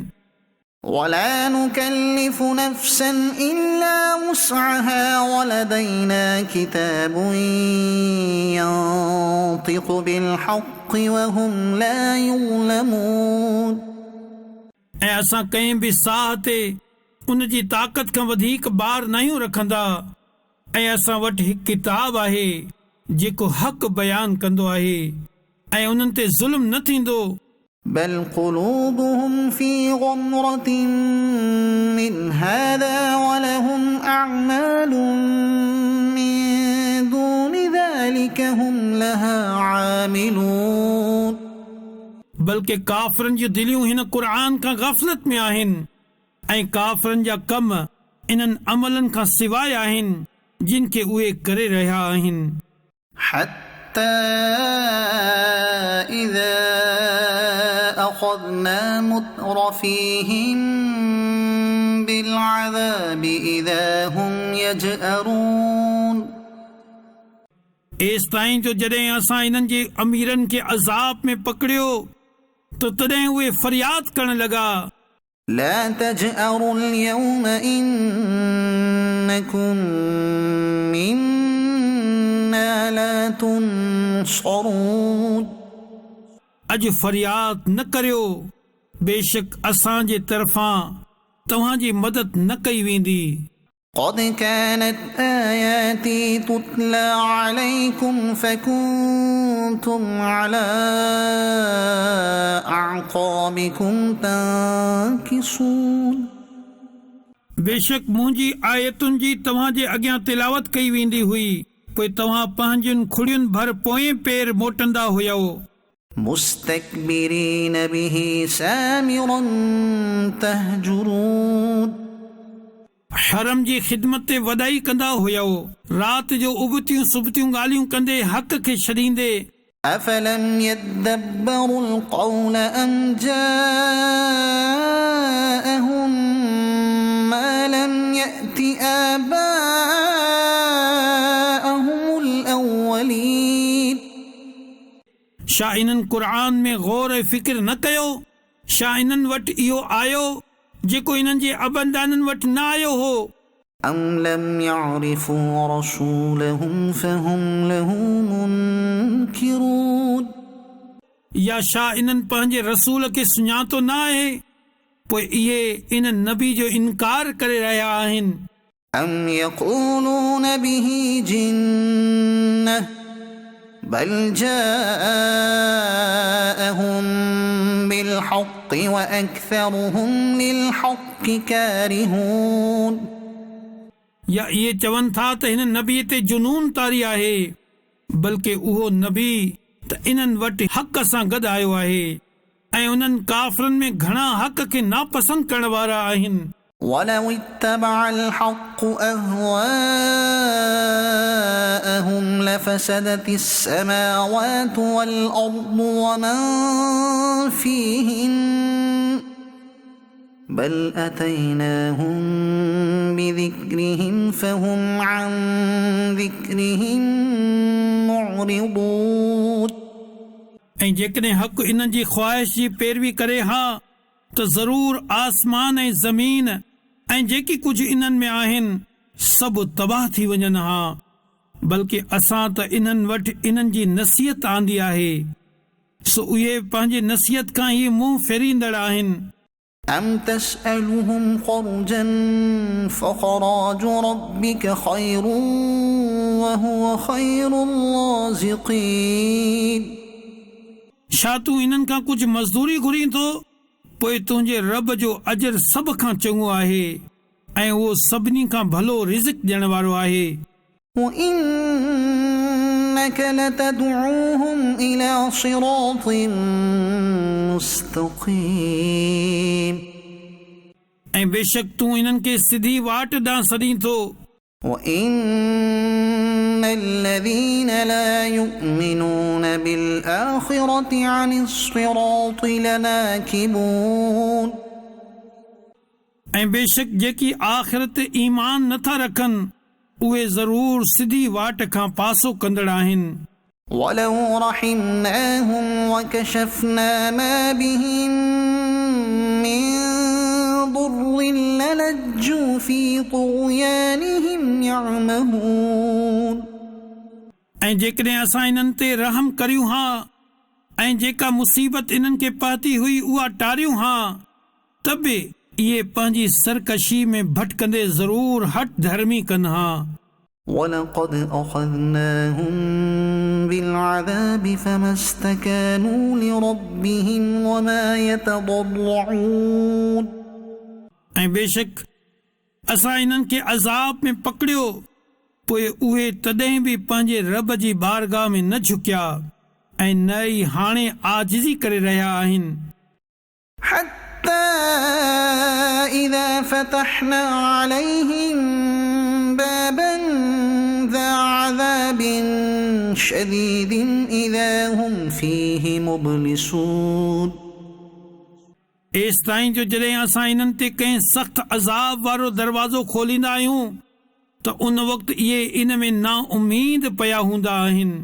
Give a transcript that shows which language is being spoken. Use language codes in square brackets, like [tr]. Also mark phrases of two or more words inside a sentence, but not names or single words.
[ar] ولا نكلف نفسا إلا وسعها ولدينا كتاب ينطق بالحق وهم لا يظلمون [sd] ऐं असां कंहिं बि साह ते उन जी ताक़त खां वधीक ॿार नहियूं रखंदा ऐं असां वटि हिकु किताब आहे जेको हक़ बयानु कंदो आहे ऐं उन्हनि ते ज़ुल्म न थींदो। [ar] بل قلوبهم في غمرة من هذا ولهم أعمال من دون ذلك هم لها عاملون [sd] बल्कि काफ़रनि जूं दिलियूं हिन क़ुर खां ग़फ़लत में आहिनि ऐं काफ़रनि जा कम इन्हनि अमलनि खां सवाइ आहिनि जिन खे उहे करे रहिया आहिनि। [ar] حتى إذا أخذنا مترفيهم بالعذاب إذا هم يجأرون [sd] एसि ताईं जो जॾहिं असां इन्हनि जे अमीरनि खे अज़ाब में पकड़ियो त तॾहिं उहे फरियाद करण लॻा [ar] لا تجأروا اليوم إنكم منا لا تنصرون [sd] अॼु फरियाद न करियो बेशक असां जे तरफ़ां तव्हांजी मदद न कई वेंदी। [ar] قد كانت آياتي تتلى عليكم فكنتم على أعقابكم تنكصون [sd] बेशक मुंहिंजी आयतुनि जी तव्हांजे अॻियां तिलावत कई वेंदी हुई पोइ तव्हां पंहिंजनि खुड़ियुनि भर पोएं पेर मोटंदा हुयव [ar] مستكبرين به سامرا تهجرون [sd] हरम जी ख़िदमत ते वॾाई कंदा हुयव राति जो उबतियूं सुबतियूं ॻाल्हियूं कंदे हक़ खे छॾींदे [ar] أفلم يدبروا القول أم جاءهم ما لم يأت آباءهم الأولين [sd] छा इन्हनि क़ुर में गौर ऐं फ़िक्र न कयो छा इन्हनि वटि इहो आयो जेको इन्हनि जे अबनदाननि वटि न आयो हो [ar] أم لم يعرفوا رسولهم فهم له منكرون [sd] या छा इन्हनि पंहिंजे रसूल खे सुञातो न आहे पोइ इहे इन नबी जो इनकार करे रहिया आहिनि [ar] أم يقولون به جنة بل جاءهم بالحق وأكثرهم للحق كارهون [sd] या इहे चवनि था त हिन नबीअ ते जुनून तारी आहे बल्कि उहो नबी त इन्हनि वटि हक़ सां गॾु आयो आहे ऐं उन्हनि काफ़िरनि में घणा हक़ खे नापसंद करण वारा आहिनि [ar] ولو اتبع الحق أهواءهم لفسدت السماوات والأرض ومن فيهن بل أتيناهم بذكرهم فهم عن ذكرهم معرضون [sd] ऐं जेकॾहिं हक़ इन्हनि जी ख़्वाहिश जी पैरवी करे हा त ज़रूर आसमान ऐं ज़मीन ऐं जेकी कुझु इन्हनि में आहिनि सभु तबाह थी वञनि हा बल्कि असां त इन्हनि वटि इन्हनि जी नसीहत आंदी आहे सो उहे पंहिंजी नसीहत खां ई मुंहुं फेरींदड़ आहिनि [ar] أم تسألهم خرجا فخراج ربك خير وهو خير الرازقين [sd] छा तूं इन्हनि खां कुझु मज़दूरी घुरीं थो पोइ तुंहिंजे रब जो अजर सभ खां चङो आहे ऐं उहो सभिनी खां भलो रिज़्क़ ॾियण वारो आहे [ar] وإنك لتدعوهم إلى صراط مستقيم [sd] ऐं बेशक तूं इन्हनि खे सिधी वाट ॾांहुं सॾीं थो [ar] وإن الذين لا يؤمنون بالآخرة عن الصراط لناكبون [sd] ऐं बेशक जेकी आख़िरत ईमान नथा रखनि उहे ज़रूर सिधी वाट खां पासो कंदड़ आहिनि [ar] ولو رحمناهم وكشفنا ما بهم من ضر للجوا في طغيانهم يعمهون [sd] ऐं जेकॾहिं असां इन्हनि ते रहम करियूं हा ऐं जेका मुसीबत इन्हनि खे पहुती हुई उहा टारियूं हा त बि इहे पंहिंजी सरकशी में भटकंदे ज़रूर हट धर्मी कनि हा [ar] ولقد أخذناهم بالعذاب فما استكانوا لربهم وما يتضرعون [sd] ऐं बेशक असां इन्हनि खे अज़ाब में पकड़ियो पोइ उहे तॾहिं बि पंहिंजे रब जी बारगाह में न झुकिया ऐं न ई हाणे आजिज़ी करे रहिया आहिनि [ar] حتى إذا فتحنا عليهم بابا ذا عذاب شديد إذا هم فيه مبلسون [sd] एसि ताईं जो जॾहिं असां इन्हनि ते कंहिं सख़्तु अज़ाब वारो दरवाज़ो खोलींदा आहियूं त उन वक़्तु इहे इन में ना उमीद पिया हूंदा आहिनि